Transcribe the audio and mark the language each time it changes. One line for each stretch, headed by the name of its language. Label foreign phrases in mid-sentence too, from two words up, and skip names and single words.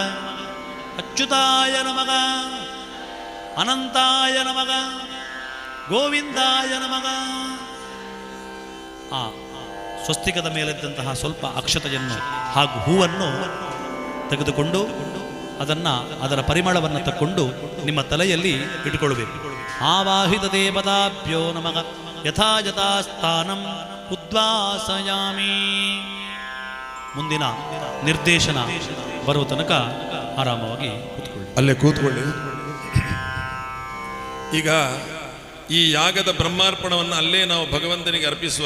Sanskrit: ಅಚ್ಯುತಾಯ ನಮಃ, ಅನಂತಾಯ ನಮಃ, ಗೋವಿಂದಾಯ ನಮಃ.
Kannada: ಆ ಸ್ವಸ್ತಿಕದ ಮೇಲಿದ್ದಂತಹ ಸ್ವಲ್ಪ ಅಕ್ಷತೆಯನ್ನು ಹಾಗೂ ಹೂವನ್ನು ತೆಗೆದುಕೊಂಡು ಅದರ ಪರಿಮಳವನ್ನು ತಕ್ಕೊಂಡು ನಿಮ್ಮ ತಲೆಯಲ್ಲಿ ಇಟ್ಟುಕೊಳ್ಳಬೇಕು.
Sanskrit: ಆವಾಹಿತ ದೇವತಾಭ್ಯೋ ನಮಃ ಯಥಾ ಯಥಾ ಸ್ಥಾನಂ ಉದ್ವಾಸಯಾಮಿ.
Kannada: ಮುಂದಿನ ನಿರ್ದೇಶನ ಬರುವ ತನಕ ಆರಾಮವಾಗಿ ಕೂತ್ಕೊಳ್ಳಿ. ಅಲ್ಲೇ ಕೂತ್ಕೊಳ್ಳಿ. ಈಗ ಈ ಯಾಗದ ಬ್ರಹ್ಮಾರ್ಪಣವನ್ನು ಅಲ್ಲೇ ನಾವು ಭಗವಂತನಿಗೆ ಅರ್ಪಿಸುವ.